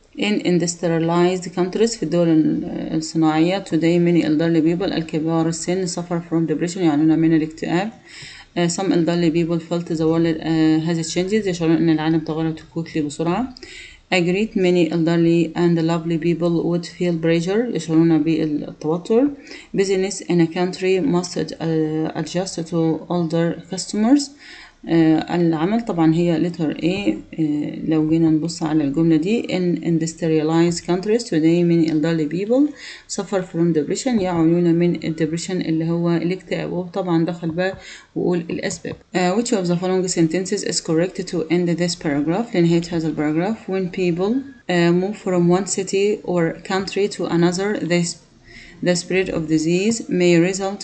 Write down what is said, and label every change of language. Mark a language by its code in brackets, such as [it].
[en] In industrialized countries [ar] في الدول الصناعية [en] today many elderly people [ar] الكبار السن [en] suffer from depression [ar] يعانون من الاكتئاب. [en] Some elderly people felt [ar] زوال هذه [en] changes [ar] يشعرون أن العالم تغير [en] quickly [ar] بسرعة. [en] A great many elderly and lovely people would feel pressure [ar] يشعرون بالتوتر. [en] Business in a country must adjust to older customers. [ar] العمل طبعا هي letter A. لو جينا نبص على الجملة دي [en] in industrialized countries today many elderly people suffer from depression [ar] يعانون من depression اللي هو الاكتئاب. وطبعا دخل بقى وقول الأسباب. [en] Which of the following sentences is correct to end this paragraph [ar] لنهاية هذا الباراجراف. [en] When people move from one city or country to another the spread of disease may result.